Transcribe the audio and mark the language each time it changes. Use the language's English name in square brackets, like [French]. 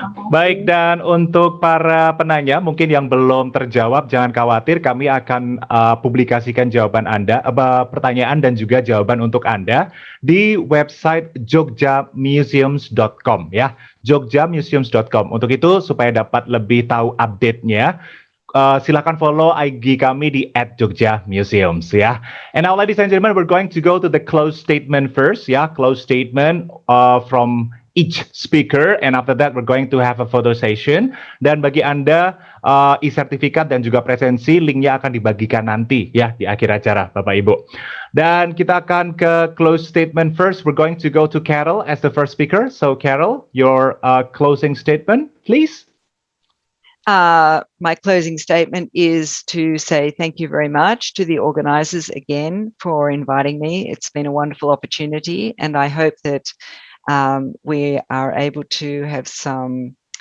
[Indonesian] Baik, dan untuk para penanya mungkin yang belum terjawab, jangan khawatir, kami akan publikasikan jawaban Anda, pertanyaan dan juga jawaban untuk Anda di website jogjamuseums.com ya, jogjamuseums.com. Untuk itu supaya dapat lebih tahu update-nya, silakan follow IG kami di @jogjamuseums ya. [English] And now ladies and gentlemen, we're going to go to the close statement first ya, close statement from each speaker, and after that we're going to have a photo session. [Indonesian] Dan bagi Anda e-sertifikat dan juga presensi, linknya akan dibagikan nanti ya di akhir acara Bapak Ibu. Dan kita akan ke [English] close statement first. We're going to go to Carol as the first speaker. So Carol, your closing statement please. My closing statement is to say thank you very much to the organisers again for inviting me. It's been a wonderful opportunity, and I hope that we are able to have some